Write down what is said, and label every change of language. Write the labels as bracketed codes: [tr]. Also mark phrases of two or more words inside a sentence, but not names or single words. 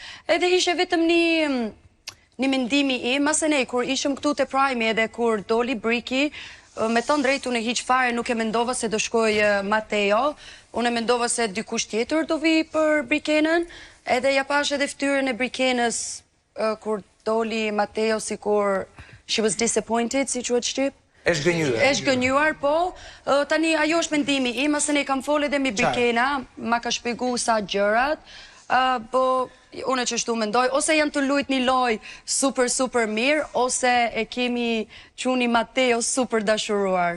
[sq] Edhe ishe vetëm një mendimi im, mase ne, kur ishëm këtu të Prime edhe kur doli Briki, me të drejtë unë e hiq fare nuk e mendova se do shkoj Mateo, unë e mendova se dikush tjetër do vi për Brikenën, edhe ja pash edhe ftyrën e Brikenës kur doli Mateo, si kur [en] she was disappointed, [sq] si quhet shqip. E shgënjur. E shgënjur, po. Tani ajo është mendimi im, ase ne kam folë edhe me Brikena, ma ka shpjegu sa gjërat, po unë që shtu mendoj, ose janë të lujt një loj super mirë, ose e kemi quni Mateo super dashuruar.